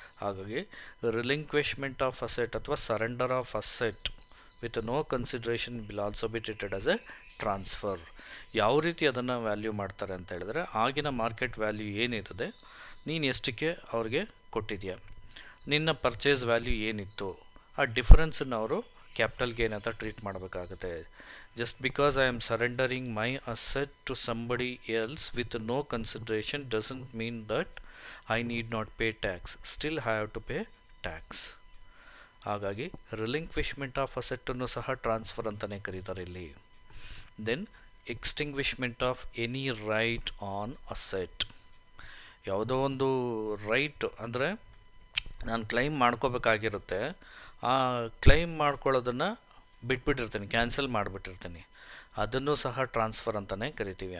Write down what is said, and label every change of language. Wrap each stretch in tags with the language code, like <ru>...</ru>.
<en>ಹಾಗಾಗಿ relinquishment of asset ಅಥವಾ surrender of asset with no consideration will also be treated as a transfer.</en> <kn>ಯಾವ ರೀತಿ ಅದನ್ನು value ಮಾಡ್ತಾರೆ ಅಂತ ಹೇಳಿದ್ರೆ, ಆಗಿನ ಮಾರ್ಕೆಟ್ ವ್ಯಾಲ್ಯೂ ಏನಿರುತ್ತೆ, ನೀನು ಎಷ್ಟಕ್ಕೆ ಅವ್ರಿಗೆ ಕೊಟ್ಟಿದೆಯಾ, ನಿನ್ನ ಪರ್ಚೇಸ್ ವ್ಯಾಲ್ಯೂ ಏನಿತ್ತು, ಆ ಡಿಫರೆನ್ಸನ್ನು ಅವರು ಕ್ಯಾಪಿಟಲ್ ಗೇನ್ ಅಂತ ಟ್ರೀಟ್ ಮಾಡಬೇಕಾಗುತ್ತೆ.</kn> <en>Just because I am surrendering my asset to somebody else with no consideration doesn't mean that I need not pay tax. Still I have to pay tax.</en> <kn>ಹಾಗಾಗಿ relinquishment of ಅಸೆಟ್ಟನ್ನು ಸಹ transfer ಅಂತಲೇ ಕರೀತಾರೆ ಇಲ್ಲಿ.</kn> <en>Then extinguishment of any right on asset.</en> <kn>ಯಾವುದೋ ಒಂದು right ಅಂದರೆ ನಾನು claim ಮಾಡ್ಕೋಬೇಕಾಗಿರುತ್ತೆ, ಆ ಕ್ಲೈಮ್ ಮಾಡ್ಕೊಳ್ಳೋದನ್ನು ಬಿಟ್ಬಿಟ್ಟಿರ್ತೀನಿ, ಕ್ಯಾನ್ಸಲ್ ಮಾಡಿಬಿಟ್ಟಿರ್ತೀನಿ, ಅದನ್ನು ಸಹ ಟ್ರಾನ್ಸ್ಫರ್ ಅಂತಲೇ ಕರಿತೀವಿ.</kn>